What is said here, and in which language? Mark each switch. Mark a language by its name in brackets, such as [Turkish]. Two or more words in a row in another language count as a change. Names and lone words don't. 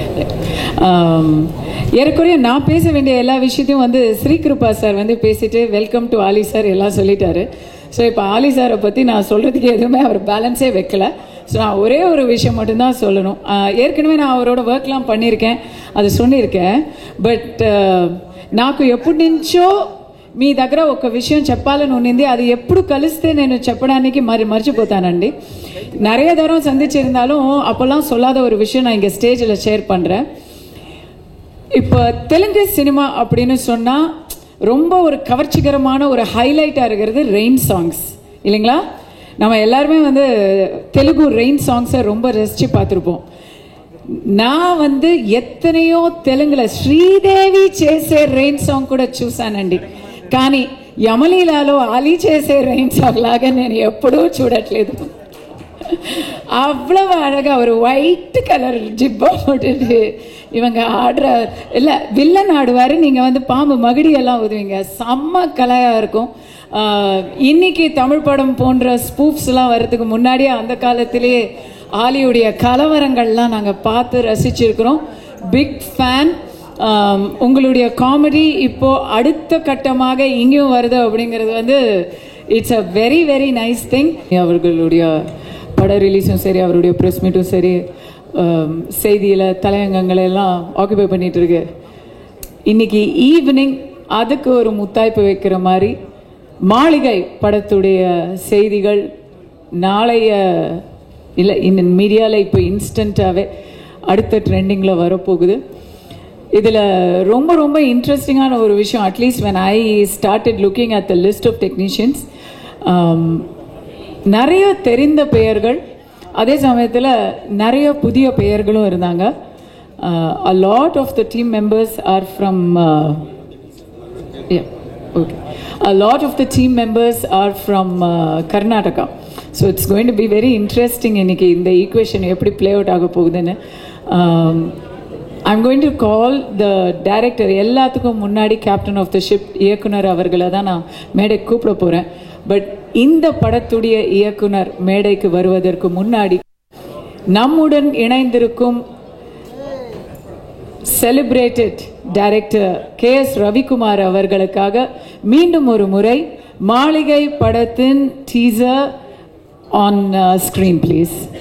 [Tamil] ஏறக்குறைய நான் பேச வேண்டிய எல்லா விஷயத்தையும் வந்து ஸ்ரீகிருபா சார் வந்து பேசிட்டு [English] welcome to [Tamil] ஆலி சார் எல்லாம் சொல்லிட்டாரு. ஸோ இப்போ ஆலி சாரை பற்றி நான் சொல்கிறதுக்கு எதுவுமே அவர் பேலன்ஸே வைக்கல. ஸோ நான் ஒரே ஒரு விஷயம் மட்டும்தான் சொல்லணும். ஏற்கனவே நான் அவரோட ஒர்க்லாம் பண்ணியிருக்கேன், அது சொல்லியிருக்கேன். [Telugu] బట్ నాకు ఎప్పటి నుంచో మీ దగ్గర ఒక విషయం చెప్పాలని ఉన్నింది. అది ఎప్పుడు కలిస్తే నేను చెప్పడానికి మర్చిపోతానండి. [Tamil] நிறைய தரம் சந்திச்சிருந்தாலும் அப்போல்லாம் சொல்லாத ஒரு விஷயம் நான் இங்கே ஸ்டேஜில் ஷேர் பண்ணுறேன். இப்போ தெலுங்கு சினிமா அப்படின்னு சொன்னால் ரொம்ப ஒரு கவர்ச்சிகரமான ஒரு ஹைலைட்டாக இருக்கிறது [English] rain songs [Tamil] இல்லைங்களா? நம்ம எல்லாருமே வந்து தெலுங்கு [English] rain songs [Tamil] ரொம்ப ரசித்து பார்த்துருப்போம். நான் வந்து [Telugu] ఎత్తనయో తెలుగులో శ్రీదేవి చేసే [English] rain song [Telugu] కూడా చూసానండి. కానీ యమలీలాలో ఆలీ చేసే [English] rain song [Telugu] లాగా నేను ఎప్పుడూ చూడట్లేదు. [Tamil] அவ்வளவு அழகாக ஒரு [English] white color [Tamil] ஜிப்பா போட்டுட்டு இவங்க ஆடுற இல்லை வில்லன் ஆடுவார். நீங்கள் வந்து பாம்பு மகிடியெல்லாம் உதவிங்க, செம்ம கலையாக இருக்கும். இன்னைக்கு தமிழ் படம் போன்ற ஸ்பூப்ஸ்லாம் வர்றதுக்கு முன்னாடியே அந்த காலத்திலேயே ஆலியுடைய கலவரங்கள்லாம் நாங்கள் பார்த்து ரசிச்சிருக்கிறோம். [English] big fan. [Tamil] உங்களுடைய காமெடி இப்போது அடுத்த கட்டமாக இங்கேயும் வருது அப்படிங்கிறது வந்து [English] it's a very very nice thing. [Tamil] அவர்களுடைய பட ரிலீஸும் சரி, அவருடைய [English] press meet [Tamil] சரி, செய்தியில் தலையங்கங்களெல்லாம் ஆக்குபை பண்ணிகிட்டு இருக்கு. இன்றைக்கி ஈவினிங் அதுக்கு ஒரு முத்தாய்ப்பு வைக்கிற மாதிரி மாளிகை படத்துடைய செய்திகள் நாளைய இல்லை இன்னும் மீடியாவில் இப்போ இன்ஸ்டண்ட்டாகவே அடுத்த ட்ரெண்டிங்கில் வரப்போகுது. இதில் ரொம்ப ரொம்ப இன்ட்ரெஸ்டிங்கான ஒரு விஷயம், அட்லீஸ்ட் [English] when I started looking at the list of technicians, [Tamil] நிறைய தெரிந்த பெயர்கள், அதே சமயத்தில் நிறைய புதிய பெயர்களும் இருந்தாங்க. [English] A lot of the team members are from a lot of the team members are from Karnataka. So it's going to be very interesting [Tamil] இன்னைக்கு இந்த ஈக்குவேஷன் எப்படி [English] play out [Tamil] ஆக போகுதுன்னு. [English] I'm going to call the director. [Tamil] எல்லாத்துக்கும் முன்னாடி [English] captain of the ship [Tamil] இயக்குனர் அவர்களை தான் நான் மேடைக்கு கூப்பிட போகிறேன். பட் இந்த படத்துடைய இயக்குனர் மேடைக்கு வருவதற்கு முன்னாடி நம்முடன் இணைந்திருக்கும் [English] celebrated director [Tamil] KS ரவிக்குமார் அவர்களுக்காக மீண்டும் ஒரு முறை மாளிகை படத்தின் [English] teaser on screen please.